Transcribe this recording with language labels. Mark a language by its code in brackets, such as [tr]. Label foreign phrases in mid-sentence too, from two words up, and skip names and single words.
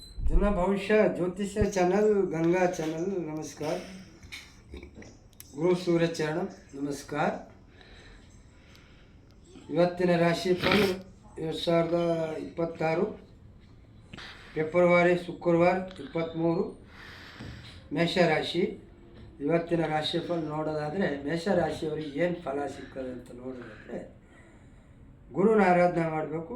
[hi] जन भविष्य ज्योतिष्य चैनल गंगा चैनल नमस्कार गुरु सूर्य चरण नमस्कार [kn] ಇವತ್ತಿನ ರಾಶಿ ಫಲ 2026 ಫೆಬ್ರವರಿ ಶುಕ್ರವಾರ 23 ಮೇಷರಾಶಿ ಇವತ್ತಿನ ರಾಶಿ ಫಲ ನೋಡೋದಾದರೆ ಮೇಷರಾಶಿಯವರಿಗೆ ಏನು ಫಲ ಸಿಗ್ತದೆ ಅಂತ ನೋಡೋದಾದರೆ ಗುರುನ ಆರಾಧನೆ ಮಾಡಬೇಕು.